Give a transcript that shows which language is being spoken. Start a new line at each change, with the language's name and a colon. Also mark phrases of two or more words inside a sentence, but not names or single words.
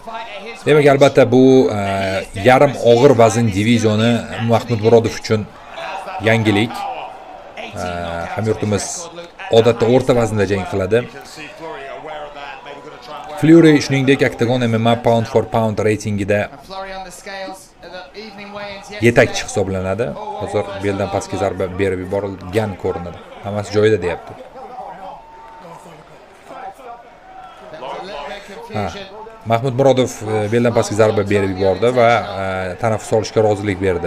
Uzbek: Demak, albatta bu yarim og'ir vazn divizioni Mahmud Murodov uchun yangilik. Hamyurtimiz odatda o'rta vaznda jang qiladi. Fleury shuningdek Octagon MMA
English: pound for pound
Uzbek: reytingida yetakchi hisoblanadi. Hozir beldan pastga zarba berib yuborilgan ko'rinadi. Hammasi joyida deyapti. Mahmud Murodov beldan pastga zarba berib yubordi va tanaffus olishga rozilik berdi.